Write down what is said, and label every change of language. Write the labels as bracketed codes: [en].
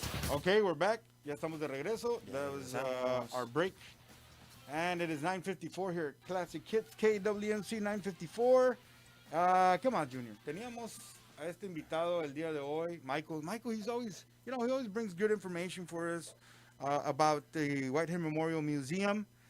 [en] Okay, we're back. [es] Ya estamos de regreso. [en] That was our break. And it is 9:54 here at Classic Hits, KWMC 9:54. Come on, Junior. [es] Teníamos a este invitado el día de hoy, Michael. [en] Michael, he always brings good information for us about the Whitehead Memorial Museum.